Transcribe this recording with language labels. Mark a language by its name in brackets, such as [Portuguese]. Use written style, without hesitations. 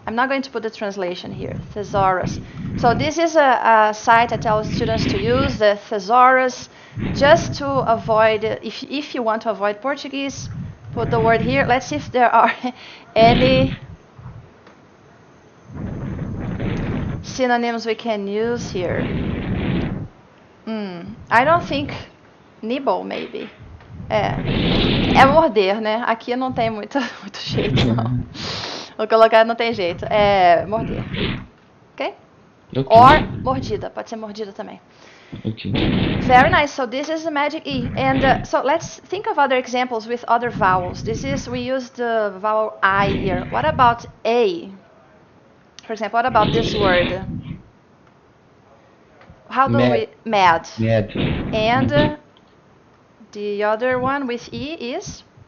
[English] I'm not going to put the translation here, thesaurus. So this is a site I tell students to use, the thesaurus, just to avoid, if you want to avoid Portuguese, put the word here. Let's see if there are any synonyms we can use here. I don't think nibble, maybe. [Portuguese] É morder, né? Aqui não tem muito jeito, não. Vou colocar, não tem jeito. É morder. Ok? [English] Or [Portuguese] mordida. Pode ser mordida também. [English] Okay. Very nice. So this is the magic E. And so let's think of other examples with other vowels. We use the vowel I here. What about A? For example, what about this word? How do we... Mad. Mad. And the other one with E is?